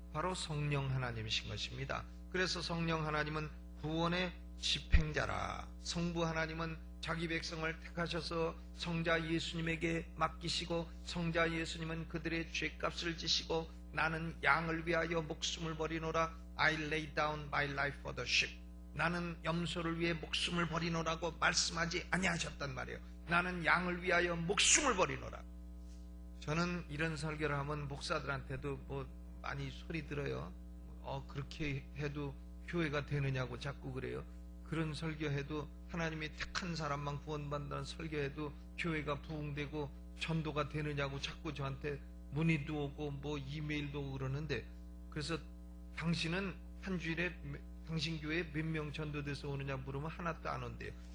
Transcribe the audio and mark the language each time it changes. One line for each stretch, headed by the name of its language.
Korean: 바로 성령 하나님이신 것입니다. 그래서 성령 하나님은 구원의 집행자라. 성부 하나님은 자기 백성을 택하셔서 성자 예수님에게 맡기시고 성자 예수님은 그들의 죄값을 지시고 나는 양을 위하여 목숨을 버리노라.
English: I lay down my life for the sheep.
Korean: 나는 염소를 위해 목숨을 버리노라고 말씀하지 아니하셨단 말이에요. 나는 양을 위하여 목숨을 버리노라. 저는 이런 설교를 하면 목사들한테도 많이 소리 들어요. 그렇게 해도 교회가 되느냐고 자꾸 그래요. 그런 설교해도 하나님이 택한 사람만 구원받는다는 설교해도 교회가 부흥되고 전도가 되느냐고 자꾸 저한테 문의도 오고 이메일도 오고 그러는데, 그래서 당신은 한 주일에 당신 교회에 몇 명 전도돼서 오느냐 물으면 하나도 안 온대요.